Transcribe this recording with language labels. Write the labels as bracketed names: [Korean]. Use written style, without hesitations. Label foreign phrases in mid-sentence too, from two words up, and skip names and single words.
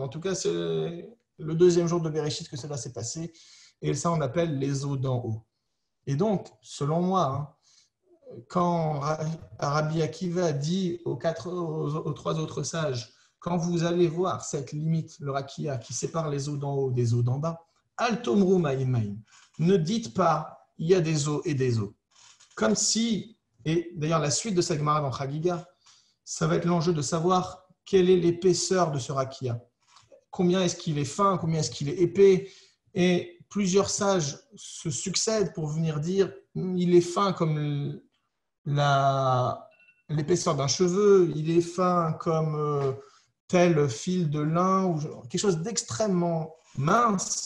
[French] En tout cas, c'est le deuxième jour de Bereshit que cela s'est passé, et ça on appelle les eaux d'en haut. Et donc, selon moi, quand Rabbi Akiva dit aux 3 autres sages, quand vous allez voir cette limite, le Rakia, qui sépare les eaux d'en haut des eaux d'en bas, [Hebrew] אל תאמרו מים מים, [French] ne dites pas il y a des eaux et des eaux. Comme si, et d'ailleurs la suite de cette Gemara dans Chagiga, ça va être l'enjeu de savoir quelle est l'épaisseur de ce Rakia. Combien est-ce qu'il est fin, combien est-ce qu'il est épais, et plusieurs sages se succèdent pour venir dire il est fin comme l'épaisseur d'un cheveu, il est fin comme tel fil de lin, ou quelque chose d'extrêmement mince.